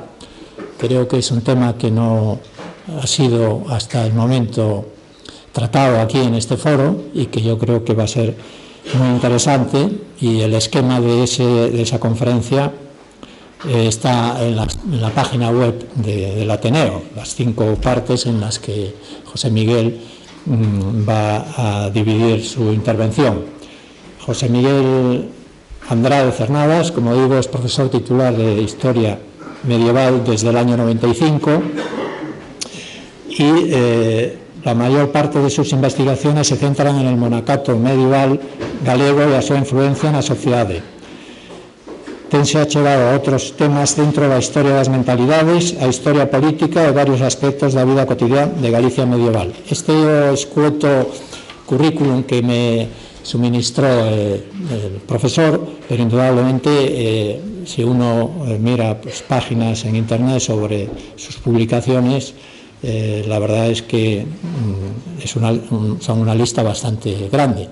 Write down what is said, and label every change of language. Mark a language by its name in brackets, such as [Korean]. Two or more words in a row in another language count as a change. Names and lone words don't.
[Spanish] Creo que es un tema que no ha sido hasta el momento tratado aquí en este foro y que yo creo que va a ser muy interesante, y el esquema de esa conferencia está en la página web del Ateneo, las 5 partes en las que José Miguel va a dividir su intervención. José Miguel Andrade Cernadas, como digo, es profesor titular de Historia Medieval desde el año 95 y la mayor parte de sus investigaciones se centran en el monacato medieval [Galician] galego e a súa influencia na sociedade. Tense achegado a outros temas dentro da historia das mentalidades, a historia política e varios aspectos da vida cotidiana de Galicia medieval. Este é o escueto currículum [Spanish] que me suministró el profesor, pero indudablemente si uno mira páginas en internet sobre sus publicaciones, la verdad es que son una lista bastante grande.